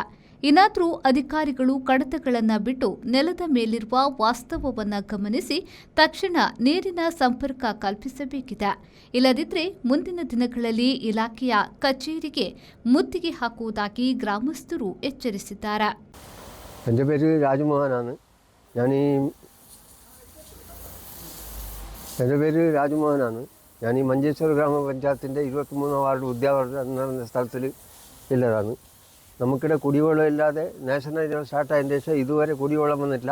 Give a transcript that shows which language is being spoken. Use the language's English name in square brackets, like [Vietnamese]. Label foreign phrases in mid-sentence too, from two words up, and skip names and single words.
[Kannada] ಇನ್ನಾದರೂ ಅಧಿಕಾರಿಗಳು ಕಡತಗಳನ್ನು ಬಿಟ್ಟು ನೆಲದ ಮೇಲಿರುವ ವಾಸ್ತವವನ್ನು ಗಮನಿಸಿ ತಕ್ಷಣ ನೀರಿನ ಸಂಪರ್ಕ ಕಲ್ಪಿಸಬೇಕಿದೆ. ಇಲ್ಲದಿದ್ದರೆ ಮುಂದಿನ ದಿನಗಳಲ್ಲಿ ಇಲಾಖೆಯ ಕಚೇರಿಗೆ ಮುತ್ತಿಗೆ ಹಾಕುವುದಾಗಿ ಗ್ರಾಮಸ್ಥರು ಎಚ್ಚರಿಸಿದ್ದಾರೆ. [Malayalam] എൻ്റെ പേര് രാജമോഹനാണ്. ഞാൻ ഈ മഞ്ചേശ്വര ഗ്രാമപഞ്ചായത്തിൻ്റെ 23 വാർഡ് ഉദ്യാവർദ്ധ എന്ന സ്ഥലത്തിൽ ഉള്ളതാണ്. നമുക്കിടെ കുടിവെള്ളം ഇല്ലാതെ [English] National Highway [Malayalam] സ്റ്റാർട്ടായതിന് ശേഷം ഇതുവരെ കുടിവെള്ളം വന്നിട്ടില്ല.